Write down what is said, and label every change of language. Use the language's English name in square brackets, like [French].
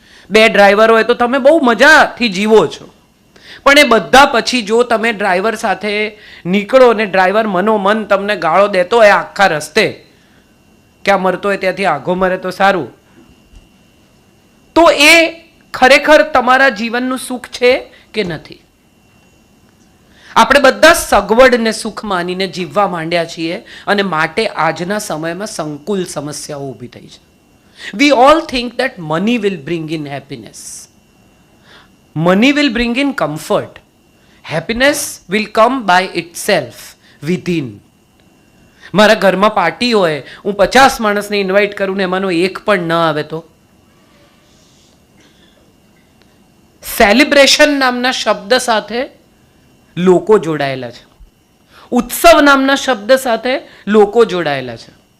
[Gujarati] 2 driver હોય તો તમે બહુ મજાથી જીવો છો. પણ એ બધા પછી જો તમે ડ્રાઈવર સાથે નીકળો અને ડ્રાઈવર મનોમન તમને ગાળો દેતો હોય આખા રસ્તે, ક્યાં મરતો હોય ત્યાંથી આઘો મરે તો સારું, તો એ ખરેખર તમારા જીવનનું સુખ છે કે નથી? આપણે બધા સગવડને સુખ માનીને જીવવા માંડ્યા છીએ અને માટે આજના સમયમાં સંકુલ સમસ્યાઓ ઊભી થઈ છે. [English] We all think that money will bring in happiness. Money will bring in comfort. Happiness will come by itself within. [Gujarati] મારા ઘરમાં પાર્ટી હોય, હું 50 માણસને ઇન્વાઇટ કરું ને એમાંનો એક પણ ન આવે તો? સેલિબ્રેશન નામના શબ્દ સાથે લોકો જોડાયેલા છે, ઉત્સવ નામના શબ્દ સાથે લોકો જોડાયેલા છે.